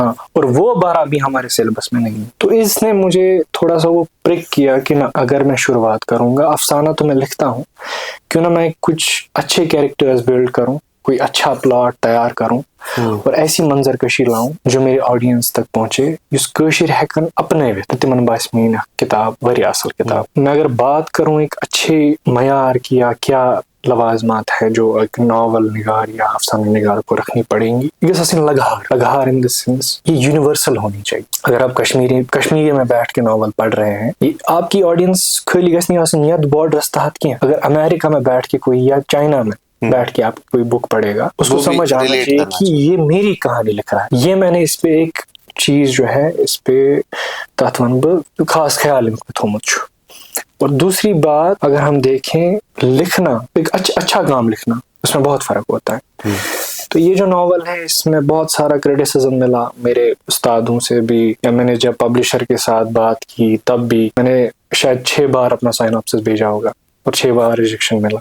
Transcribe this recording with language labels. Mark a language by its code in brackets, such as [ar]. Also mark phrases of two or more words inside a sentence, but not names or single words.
[ur] اور وہ 12 بھی ہمارے سلیبس میں نہیں. تو اس نے مجھے تھوڑا سا وہ پرک کیا کہ اگر میں شروعات کروں گا, افسانہ تو میں لکھتا ہوں, کیوں نہ میں کچھ اچھے [en] characters build [ur] کروں, کوئی اچھا پلاٹ تیار کروں اور ایسی منظر کشی لاؤں جو میری آڈینس تک پہنچے, جس [ks] کٲشِر ہیکن اپنے تمن باس میری کتاب واریاہ اصل کتاب. [ur] میں اگر بات کروں ایک اچھے معیار کی یا کیا لوازمات ہے جو ایک ناول نگار یا افسانہ نگار کو رکھنی پڑیں گی, یہ لگہار [en] in the sense [ur] یہ یونیورسل ہونی چاہیے. اگر آپ کشمیری میں بیٹھ کے ناول پڑھ رہے ہیں, یہ آپ کی آڈینس [ks] خالی گژھِ نہیں آسٕنۍ یتھ بارڈرس تحت کینٛہہ. [ur] اگر امریکہ میں بیٹھ کے کوئی یا چائنا میں بیٹھ کے آپ کوئی بک پڑھے گا, اس کو سمجھ آنا چاہیے کہ یہ میری کہانی لکھ رہا ہے. یہ میں نے اس پہ ایک چیز جو ہے اس پہ [ks] تتھ ون بہ خاص خیال تھومت چھُ. [ur] اور دوسری بات, اگر ہم دیکھیں لکھنا, ایک اچھا کام لکھنا, اس میں بہت فرق ہوتا ہے. تو یہ جو ناول ہے اس میں بہت سارا کریٹیسزم ملا میرے استادوں سے بھی, یا میں نے جب پبلشر کے ساتھ بات کی تب بھی میں نے شاید 6 بار اپنا سائنوپسس بھیجا ہوگا اور 6 بار ریجیکشن ملا.